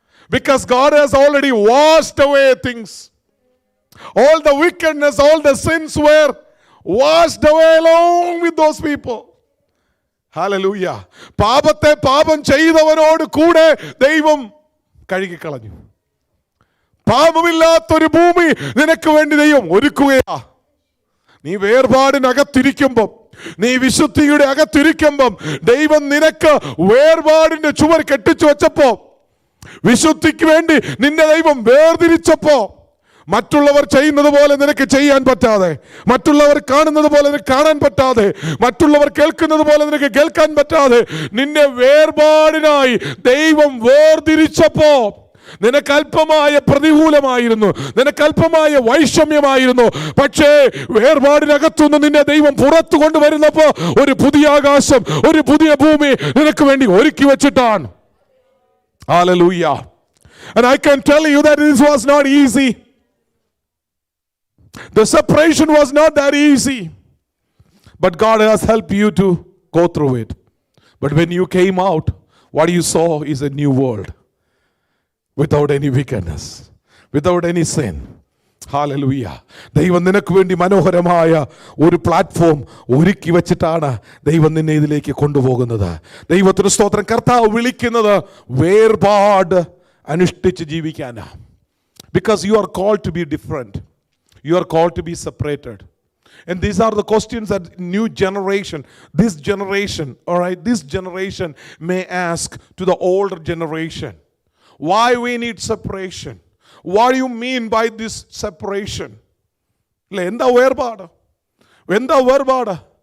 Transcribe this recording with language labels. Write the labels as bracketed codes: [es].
[en] Because God has already washed away things. All the wickedness, all the sins were washed away along with those people. Hallelujah. [ml] പാപത്തെ പാപം ചെയ്തവനോട് കൂടെ ദൈവം കഴുകിക്കളഞ്ഞു. പാപമില്ലാത്തൊരു ഭൂമി നിനക്ക് വേണ്ടി ദൈവം ഒരുക്കുകയാ. നീ വേർപാടിനകത്തിരിക്കുമ്പം, നീ വിശുദ്ധിയുടെ അകത്തിരിക്കുമ്പം ദൈവം നിനക്ക് വേർപാടിന്റെ ചുവർ കെട്ടിച്ചു വെച്ചപ്പോ, വിശുദ്ധിക്ക് വേണ്ടി നിന്നെ ദൈവം വേർതിരിച്ചപ്പോ, മറ്റുള്ളവർ ചെയ്യുന്നത് പോലെ നിനക്ക് ചെയ്യാൻ പറ്റാതെ, മറ്റുള്ളവർ കാണുന്നത് പോലെ നിനക്ക് കാണാൻ പറ്റാതെ, മറ്റുള്ളവർ കേൾക്കുന്നത് പോലെ നിനക്ക് കേൾക്കാൻ പറ്റാതെ നിന്നെ വേർപാടിനായി ദൈവം വേർതിരിച്ചപ്പോ, നിനക്കല്പമായ പ്രതികൂലമായിരുന്നു, നിനക്കല്പമായ വൈഷമ്യമായിരുന്നു. പക്ഷേ വേർപാടിനകത്തുനിന്ന് നിന്നെ ദൈവം പുറത്തു കൊണ്ടുവരുന്നപ്പോ ഒരു പുതിയ ആകാശം, ഒരു പുതിയ ഭൂമി നിനക്ക് വേണ്ടി ഒരുക്കി വെച്ചിട്ടാണ്. [en] Hallelujah. And I can tell you that this was not easy. The separation was not that easy. But God has helped you to go through it. But when you came out, what you saw is a new world. Without any wickedness, without any sin. Hallelujah. [ml] ദൈവം നിനക്ക് വേണ്ടി മനോഹരമായ ഒരു platform ഒരുക്കി വെച്ചിട്ടാണ് ദൈവം നിന്നെ ഇതിലേക്ക് കൊണ്ടുപോകുന്നത്. ദൈവത്തിന് സ്തോത്രം. കർത്താവ് വിളിക്കുന്നത് വേർപാട് അനുഷ്ഠിച്ച് ജീവിക്കാനാ. [en] Because you are called to be different. You are called to be separated. And these are the questions that new generation, this generation, all right, this generation may ask to the older generation. Why we need separation? What do you mean by this separation? [ml] എന്താ വേർപാട്? എന്താ വേർപാട്?